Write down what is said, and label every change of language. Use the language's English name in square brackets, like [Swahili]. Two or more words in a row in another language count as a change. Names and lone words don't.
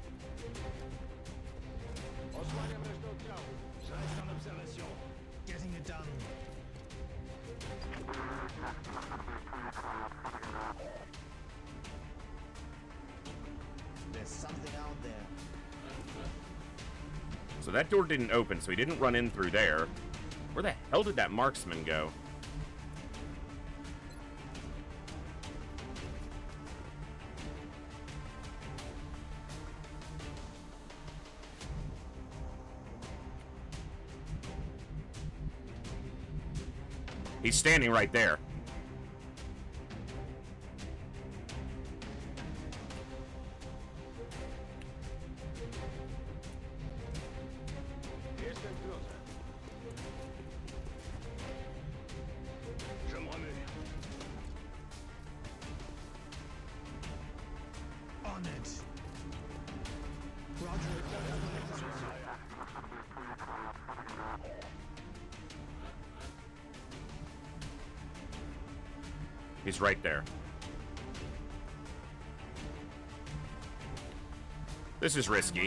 [Polish] Osłaniam resztę oddziału. [French] Je reste en observation. [English] Getting it done. There's something out there. So that door didn't open, so he didn't run in through there. Where the hell did that marksman go? He's standing right there. [Polish] Jestem w drodze. [French] Je me remets. [English] On it. Roger. He's right there. This is risky.